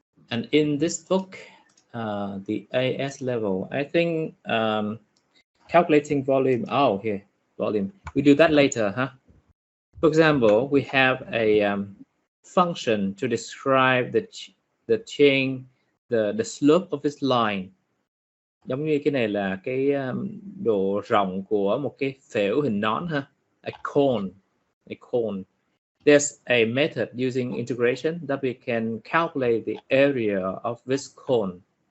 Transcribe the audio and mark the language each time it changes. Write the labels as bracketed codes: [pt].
[en] And in this book, the AS level, I think calculating volume, here, volume. We do that later, huh? For example, we have a function to describe the change, the slope of this line. [vi] Giống như cái này là cái độ rộng của một cái phễu hình nón ha, a cone. [en] There's a method using integration that we can calculate the area of this cone.